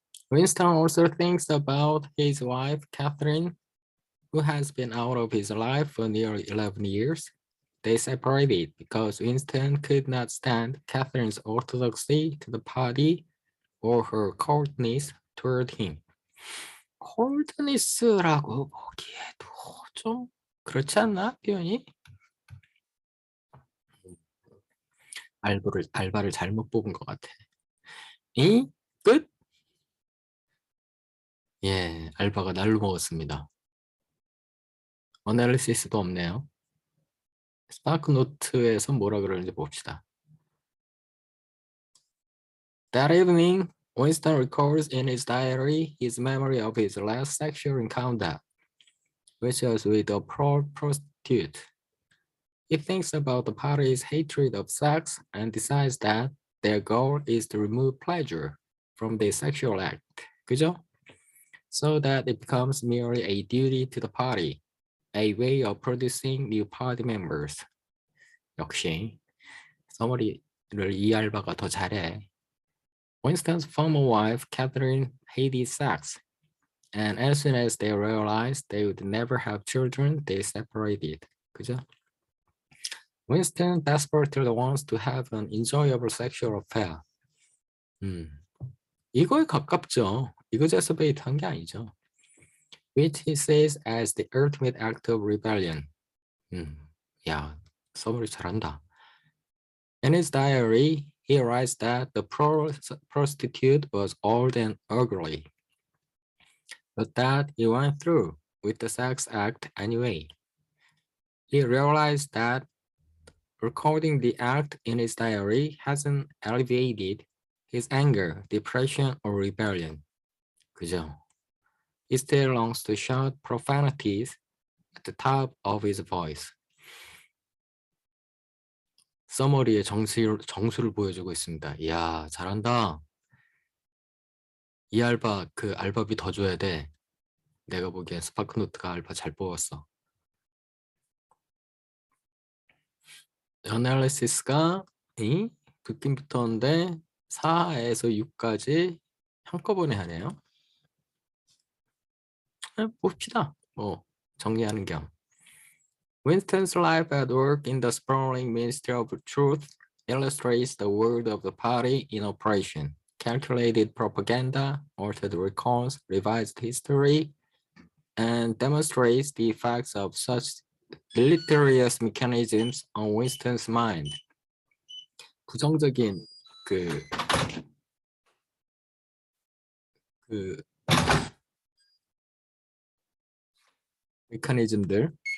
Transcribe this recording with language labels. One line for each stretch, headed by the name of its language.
English: Winston also thinks about his wife, Catherine, who has been out of his life for nearly 11 years. They separated because Winston could not stand Catherine's orthodoxy to the party or her coldness toward him.
Korean: coldness라고 보기에도 좀 그렇지 않나? 표현이? 알바를 잘못 뽑은 것 같아. 끝? 예, 알바가 날로 먹었습니다. 어널리시스도 없네요. 스파크 노트에서 뭐라 그러는지 봅시다.
English: That evening, Winston records in his diary his memory of his last sexual encounter, which was with a prostitute. He thinks about the party's hatred of sex and decides that their goal is to remove pleasure from the sexual act.
Korean: 그죠?
English: So that it becomes merely a duty to the party, a way of producing new party members.
Korean: 역시 서머리를 이 알바가 더 잘해.
English: Winston's former wife, Catherine, hated sex, and as soon as they realized they would never have children, they separated.
Korean: 그죠?
English: Winston desperately wants to have an enjoyable sexual affair.
Korean: 이거에 가깝죠. exacerbate 한 게 아니죠.
English: Which he says as the ultimate act of rebellion.
Korean: 야, 서머리 잘한다.
English: In his diary, he writes that the prostitute was old and ugly, but that he went through with the sex act anyway. He realized that recording the act in his diary hasn't alleviated his anger, depression, or rebellion.
Korean: 그죠?
English: He still longs to shout profanities at the top of his voice.
Korean: 서머리의 정수를 보여주고 있습니다. 이야, 잘한다. 이 알바, 알바비 더 줘야 돼. 내가 보기엔 스파크노트가 알바 잘 뽑았어. 어널리시스가 듣기부터인데 4에서 6까지 한꺼번에 하네요. 봅시다. 정리하는 겸.
English: Winston's life at work in the sprawling Ministry of Truth illustrates the world of the party in operation. calculated propaganda, altered recalls, revised history, and demonstrates the effects of such deleterious mechanisms on Winston's mind.
Korean: 부정적인 그 메커니즘들.